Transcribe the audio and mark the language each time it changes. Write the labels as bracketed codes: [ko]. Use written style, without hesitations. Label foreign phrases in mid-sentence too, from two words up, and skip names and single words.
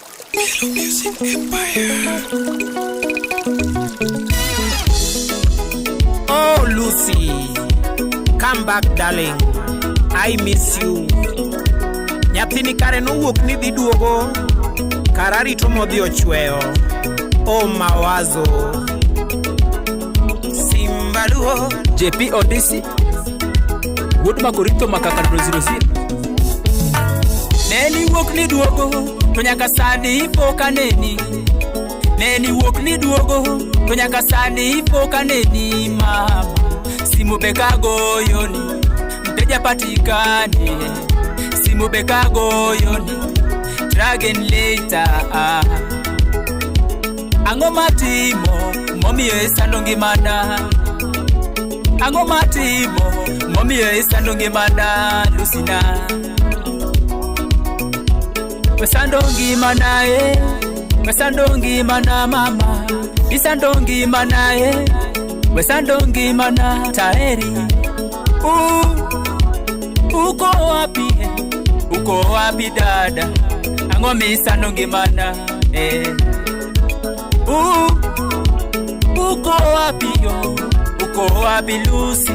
[en] Hello Music Empire. Oh Lucy, come back darling, I miss you. [luo] Nyathini kare no wuok ni dhi duogo, karari to modhi ochweyo. Oh mawazo Simbaluo JP Odisi Wood Makorito Makaka Rosi Neni wuok ni duogo to nyaka sani poka neni. Neni wuok ni duogo to nyaka sani poka neni mama. Simu beka goyoni [sw] mteja patikane. [luo] Simu beka goyoni dragon later. Ango matimo momi esando ngimana. Ango matimo momi esando ngimana Lucina. Wesando ngimana wesando ngimana mama. Isando ngimana wesando ngimana taeri. [sw] Uko wapi uko wapi dada. [luo] Ango misando ngimana [sw] uko wapi [luo] yo, [sw] uko wapi [luo] Lucy.